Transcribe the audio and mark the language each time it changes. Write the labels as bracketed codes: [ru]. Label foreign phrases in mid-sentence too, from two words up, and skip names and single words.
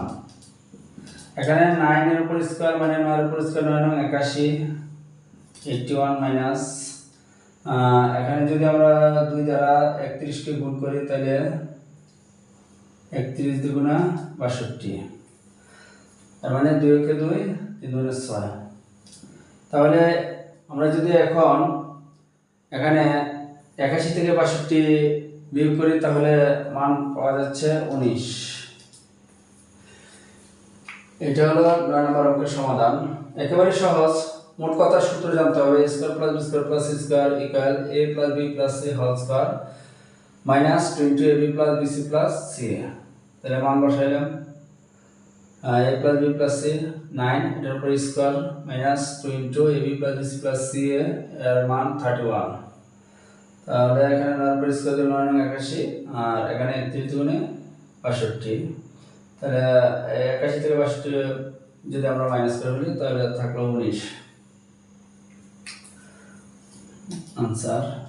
[bn] এখানে 9 এর উপর স্কয়ার মানে 9 এর উপর স্কয়ার 9 9 81, 81 মাইনাস এখানে যদি আমরা 2 দ্বারা 31 কে গুণ করি তাহলে 31 দুগুণা 62, তার মানে 2 কে 2 3 দুগুণে 6। তাহলে আমরা যদি এখন এখানে 81 থেকে 62 বিয়োগ করি তাহলে মান পাওয়া যাচ্ছে 19। এটা হলো 9 নম্বর অঙ্কের সমাধান। একেবারে সহজ, মোট কথা সূত্র জানতে হবে [en] a² plus b² plus c² = a plus b plus c whole square minus 2 into ab plus bc plus ca। [bn] তাহলে মান বসাইলাম [en] a plus b plus c [bn] 9 এটার উপর [en] square minus 2 into ab plus bc plus c [bn] এর মান 31। তাহলে এখানে 9 উপর স্কয়ার দিলে 9 9 81 আর এখানে 31 গুণে 62। তাহলে 81 থেকে 62 যদি আমরা মাইনাস করে ফেলি তাহলে থাকলো 19 आंसर।